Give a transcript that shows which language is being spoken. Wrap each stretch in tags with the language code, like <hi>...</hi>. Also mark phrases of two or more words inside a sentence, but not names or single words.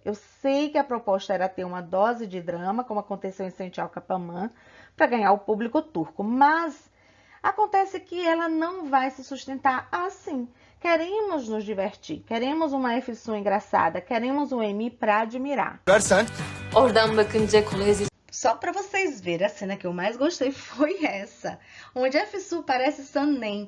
<pt>Eu sei que a proposta era ter uma dose de drama, como aconteceu em Sençal Kapamã, para ganhar o público turco, mas Acontece que ela não vai se sustentar assim. Queremos nos divertir, queremos uma Efsun engraçada, queremos um Emi pra admirar.</pt> <tr>Oradan bakınca kolay.</tr> <pt>Só pra vocês verem, a cena que eu mais gostei foi essa, onde a Efsun parece Sanem.</pt>